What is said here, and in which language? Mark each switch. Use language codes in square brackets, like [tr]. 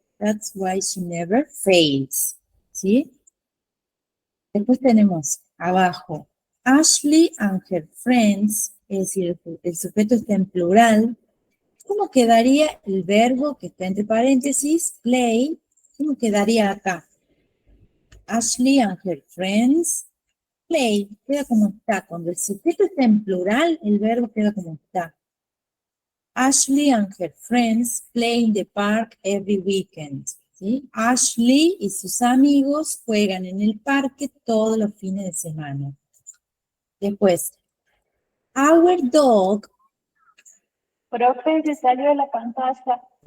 [en] That's why she never fails. [es] ¿Sí? Después tenemos abajo, [en] Ashley and her friends, [es] es decir, el sujeto está en plural. ¿Cómo quedaría el verbo que está entre paréntesis, play? ¿Cómo quedaría acá? [en] Ashley and her friends play, [es] queda como está. Cuando el sujeto está en plural, el verbo queda como está. [en] Ashley and her friends play in the park every weekend. [es] ¿Sí? Ashley y sus amigos juegan en el parque todos los fines de semana. Después, [en] our dog. [es] Profe, se salió de la pantalla.